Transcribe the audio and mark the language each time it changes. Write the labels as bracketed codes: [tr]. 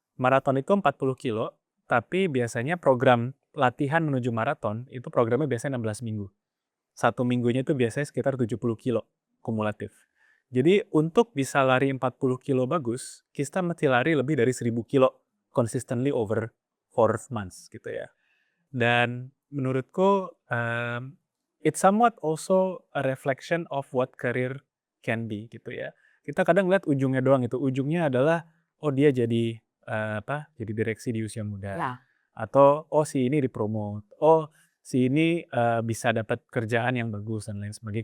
[id] Maraton itu 40 kilo, tapi biasanya program latihan menuju maraton itu programnya biasanya 16 minggu. Satu minggunya itu biasanya sekitar 70 kilo kumulatif. Jadi untuk bisa lari 40 kilo bagus, kita mesti lari lebih dari 1000 kilo [en] consistently over 4 months [id] gitu ya. Dan menurutku [en] it's somewhat also a reflection of what career can be [id] gitu ya. Kita kadang lihat ujungnya doang itu, ujungnya adalah oh dia jadi jadi direksi di usia muda, Ya. atau oh si ini dipromote, oh si ini bisa dapat kerjaan yang bagus dan lain sebagainya.